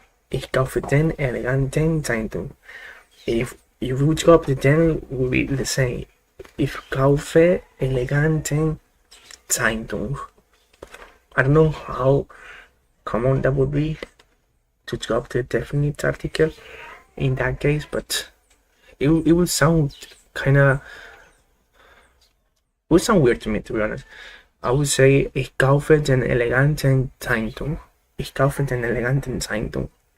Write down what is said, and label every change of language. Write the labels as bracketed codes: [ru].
[de] Ich kaufe den eleganten Zeitung. [en] If we would drop the then, it would be the same. [de] Ich kaufe eleganten Zeitung. [en] I don't know how common that would be to drop the definite article in that case, but it would sound weird to me, to be honest. I would say [de] ich kaufe den eleganten Zeitung. Ich kaufe den eleganten Zeitung.